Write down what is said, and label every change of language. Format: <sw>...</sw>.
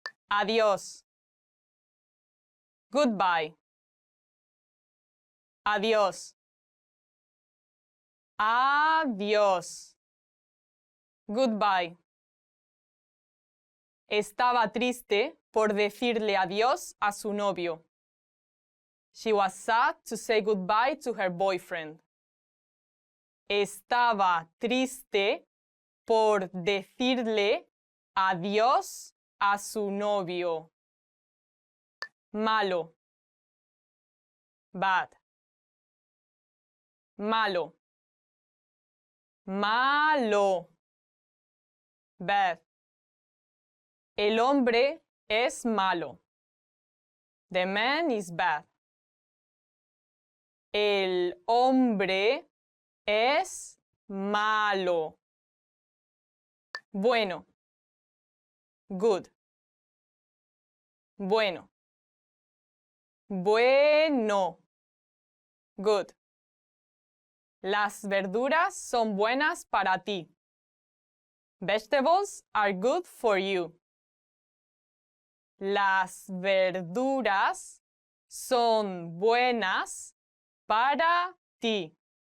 <es>Adiós.</es> <en>Goodbye.</en> <es>Adiós. Adiós.</es> <en>Goodbye.</en> <es>Estaba triste por decirle adiós a su novio.</es> <en>She was sad to say goodbye to her boyfriend.</en> <es>Estaba triste por decirle adiós a su novio. Malo.</es> <en>Bad.</en> <es>Malo. Malo.</es> <en>Bad.</en> <es>El hombre es malo.</es> <en>The man is bad.</en> <es>El hombre es malo. Bueno.</es> <en>Good.</en> <es>Bueno. Bueno.</es> <en>Good.</en> <es>Las verduras son buenas para ti.</es> <en>Vegetables are good for you.</en> <es>Las verduras son buenas para ti.</es>